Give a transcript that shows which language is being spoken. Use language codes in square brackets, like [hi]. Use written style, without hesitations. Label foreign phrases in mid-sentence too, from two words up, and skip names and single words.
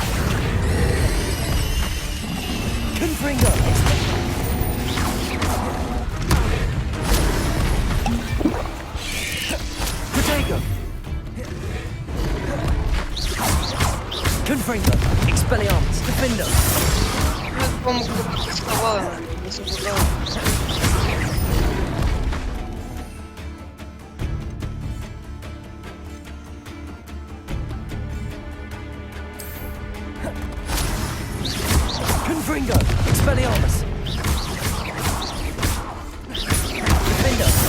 [la] Confringo! Protego! Confringo! Expelliarmus! Defender! [ru] По-моему, кто-то вставал, не соблюдал. [la] Confringo! Expelliarmus! Defender!